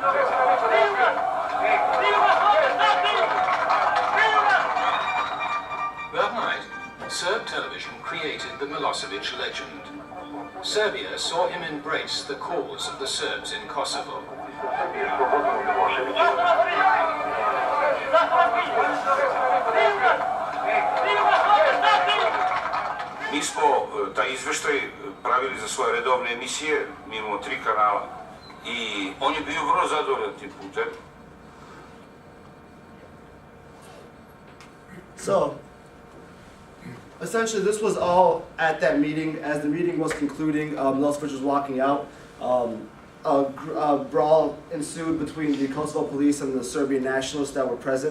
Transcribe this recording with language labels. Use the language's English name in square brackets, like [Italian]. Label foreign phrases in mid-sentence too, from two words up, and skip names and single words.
[English] That night, Serb television created the Milosevic legend. Serbia saw him embrace the cause of the Serbs in Kosovo. [Serbian] Mi smo taj izveštaj pravili za svoje redovne emisije, mi imamo 3 kanala i on je bio vrlo zadovoljan tim putem. [English] So, essentially this was all at that meeting. As the meeting was concluding, Milosevic was walking out. A brawl ensued between the Kosovo police and the Serbian nationalists that were present.